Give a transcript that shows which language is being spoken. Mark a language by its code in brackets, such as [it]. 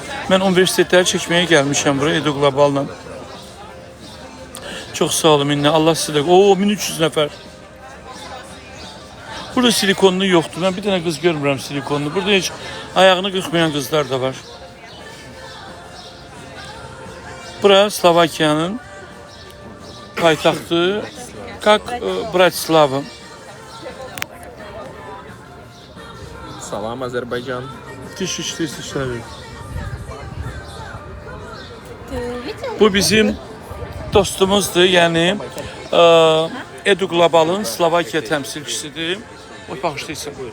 [az] Mən universitetləri çəkməyə gəlmişəm buraya Edu Global'la. Çox sağ olun minne. Allah sizə. Oo 1300 nəfər. Burada silikonlu yoxdur. Mən bir dənə qız görmürəm silikonlu. Burada heç ayağını qırxmayan qızlar da var. Bura Slovakiyanın paytaxtı. [ru] Как Bratislava. Салам, Азербайджан. 1400 человек. Ты видел? [az] Bu bizim dostumuzdur. Yəni Edu Global'ın Slovakiya təmsilçisidir. O bağışlayırsan.